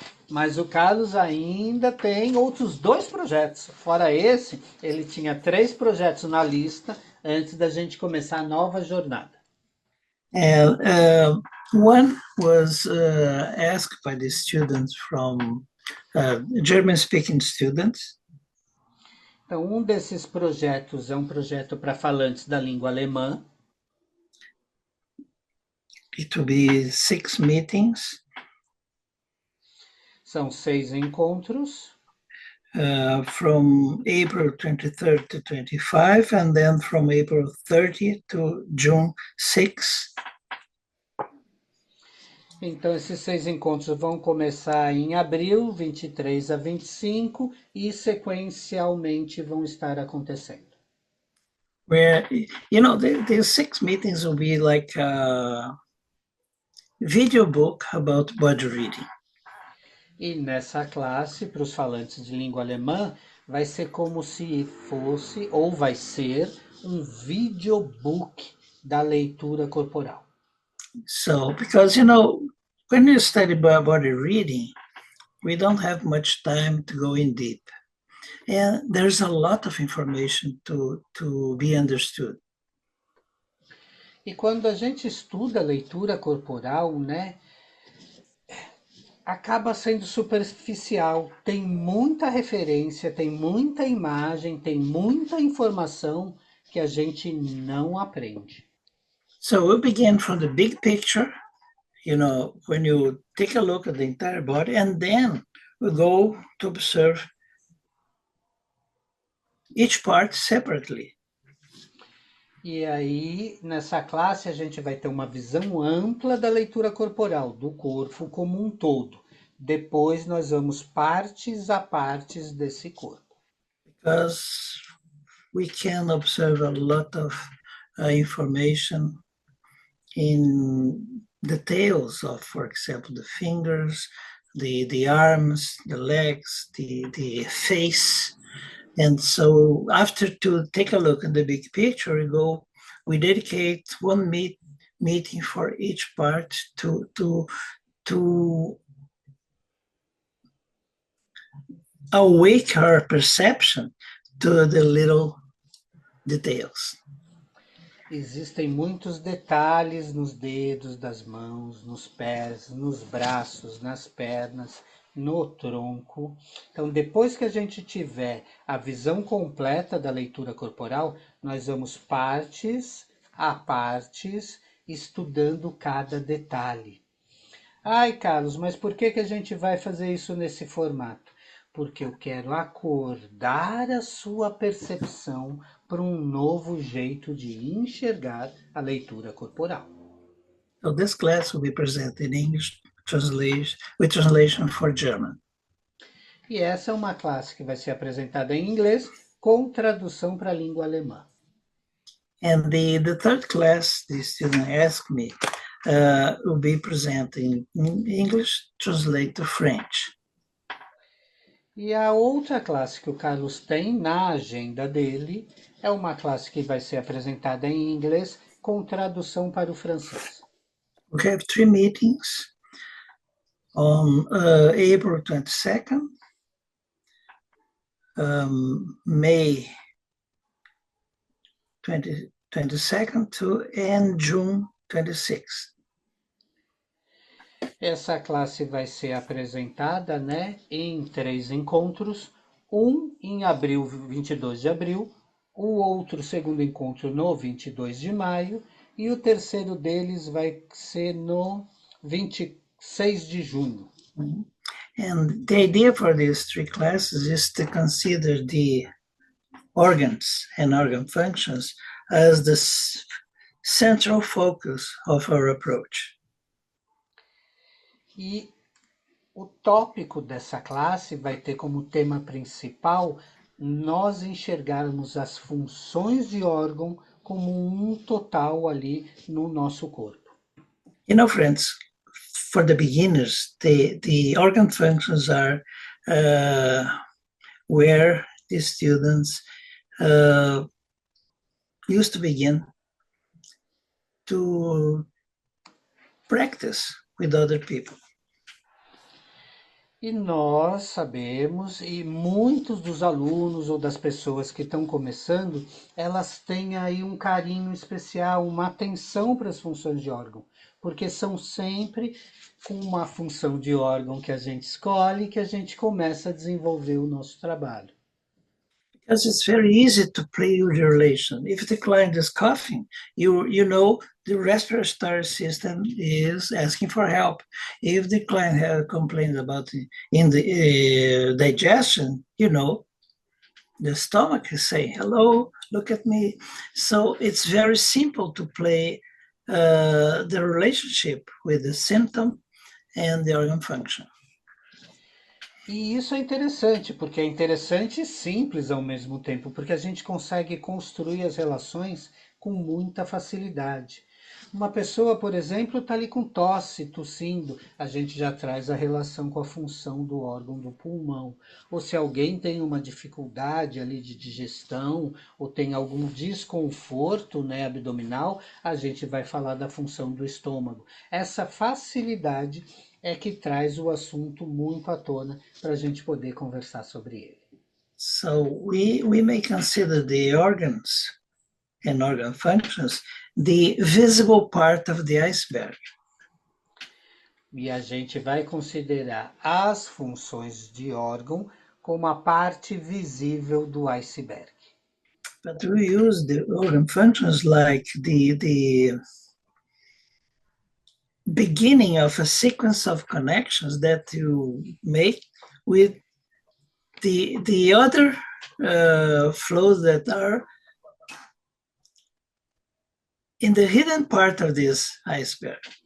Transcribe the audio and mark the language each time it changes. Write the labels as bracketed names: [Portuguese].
[Portuguese] Mas o Carlos ainda tem outros 2 projetos. Fora esse, ele tinha 3 projetos na lista antes da gente começar a nova jornada. [English] And one was asked by the students from German-speaking students. [Portuguese] Então, um desses projetos é um projeto para falantes da língua alemã. [English] It will be 6 meetings. [Portuguese] São 6 encontros. [English] From April 23rd to 25, and then from April 30 to June 6. [Portuguese] Então, esses 6 encontros vão começar em abril, 23 a 25, e sequencialmente vão estar acontecendo. [English] Where, the 6 meetings will be like a video book about body reading. [Portuguese] E nessa classe, para os falantes de língua alemã, vai ser como se fosse, ou vai ser, um videobook da leitura corporal. [English] So, because, when you study body reading, we don't have much time to go in deep. And there's a lot of information to be understood. [Portuguese] E quando a gente estuda leitura corporal, né, acaba sendo superficial. Tem muita referência, tem muita imagem, tem muita informação que a gente não aprende. [English] So we begin from the big picture, when you take a look at the entire body, and then we go to observe each part separately. [Portuguese] E aí, nessa classe, a gente vai ter uma visão ampla da leitura corporal, do corpo como um todo. Depois, nós vamos partes a partes desse corpo. [English] Because we can observe a lot of information in details of, for example, the fingers, the arms, the legs, the face. And so after to take a look at the big picture, we dedicate one meeting for each part to awake our perception to the little details. [Portuguese] Existem muitos detalhes nos dedos das mãos, nos pés, nos braços, nas pernas, no tronco. Então, depois que a gente tiver a visão completa da leitura corporal, nós vamos partes a partes, estudando cada detalhe. Ai, Carlos, mas por que a gente vai fazer isso nesse formato? Porque eu quero acordar a sua percepção para um novo jeito de enxergar a leitura corporal. [English] So this class will be presented in English with translation for German. [Portuguese] E essa é uma classe que vai ser apresentada em inglês com tradução para a língua alemã. [English] And the third class, the student asked me, will be presenting in English, translate to French. [Portuguese] E a outra classe que o Carlos tem na agenda dele é uma classe que vai ser apresentada em inglês com tradução para o francês. [English] We have 3 meetings on April 22nd, May 22nd and June 26th. [Portuguese] Essa classe vai ser apresentada, né, em 3 encontros, um em abril, 22 de abril, o outro segundo encontro no 22 de maio e o terceiro deles vai ser no 26 de junho. [English] And the idea for these 3 classes is to consider the organs and organ functions as the central focus of our approach. [Portuguese] E o tópico dessa classe vai ter como tema principal nós enxergarmos as funções de órgão como um total ali no nosso corpo. [English] Friends, for the beginners, the organ functions are where the students used to begin to practice with other people. [Portuguese] E nós sabemos, e muitos dos alunos ou das pessoas que estão começando, elas têm aí um carinho especial, uma atenção para as funções de órgão, porque são sempre com uma função de órgão que a gente escolhe que a gente começa a desenvolver o nosso trabalho. [English] Because it's very easy to play with the relation. If the client is coughing, you know the respiratory system is asking for help. If the client has complained about in the digestion, you know the stomach is saying, hello, look at me. So it's very simple to play the relationship with the symptom and the organ function. [Portuguese] E isso é interessante, porque é interessante e simples ao mesmo tempo, porque a gente consegue construir as relações com muita facilidade. Uma pessoa, por exemplo, está ali com tosse, tossindo, a gente já traz a relação com a função do órgão do pulmão. Ou se alguém tem uma dificuldade ali de digestão, ou tem algum desconforto, né, abdominal, a gente vai falar da função do estômago. Essa facilidade é que traz o assunto muito à tona para a gente poder conversar sobre ele. [English] So we may consider the organs and organ functions the visible part of the iceberg. [Portuguese] E a gente vai considerar as funções de órgão como a parte visível do iceberg. [English] But we use the organ functions like the beginning of a sequence of connections that you make with the other flows that are in the hidden part of this iceberg.